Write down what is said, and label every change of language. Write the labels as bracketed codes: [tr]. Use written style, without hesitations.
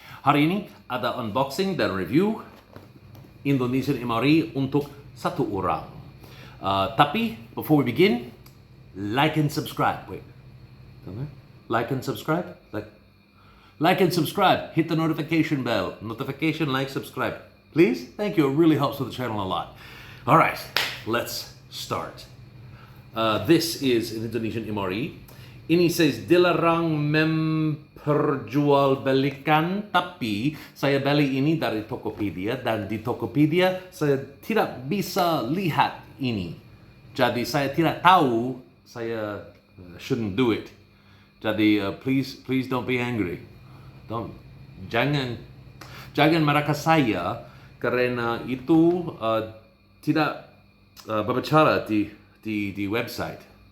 [id] Hari ini ada unboxing dan review Indonesian MRE untuk satu orang. [en] Tapi before we begin, like and subscribe. Wait, like and subscribe. Like and subscribe. Hit the notification bell. Notification, like, subscribe. Please. Thank you. It really helps with the channel a lot. All right, let's start. This is an Indonesian MRE. [id] Ini says dilarang memperjualbelikan, tapi saya beli ini dari Tokopedia dan di Tokopedia saya tidak bisa lihat ini. Jadi saya tidak tahu, saya [en] shouldn't do it. Jadi please don't be angry. [id] Jangan marah saya karena itu tidak berbicara di website.